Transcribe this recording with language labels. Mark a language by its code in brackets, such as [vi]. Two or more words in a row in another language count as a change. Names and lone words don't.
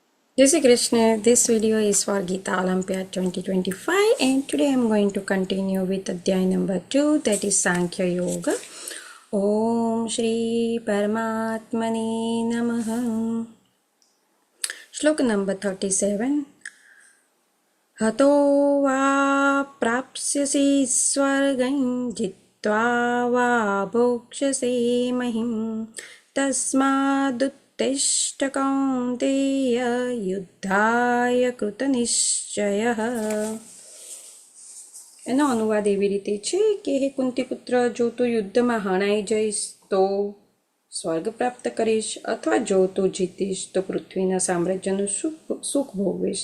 [hi] जय श्री कृष्ण. [en] This video is for Gita Olympiad 2025 and today I am going to continue with Adhyay number 2, that is Sankhya Yoga. [sa] ॐ श्री परमात्मने नमः. [en] Shloka number 37. [sa] हतो वा प्राप्स्यसि स्वर्गं जित्वा वा भोक्ष्यसे महीं तस्मादुत् तिष्ठ कौन्तेय युद्धाय कृतनिश्चयः. [gu] એનો અનુવાદ એવી રીતે છે કે હે કુંતીપુત્ર, જો તું યુદ્ધમાં હણાઈ જઈશ તો સ્વર્ગ પ્રાપ્ત કરીશ, અથવા જો તું જીતીશ તો પૃથ્વીના સામ્રાજ્યનું સુખ ભોગવીશ.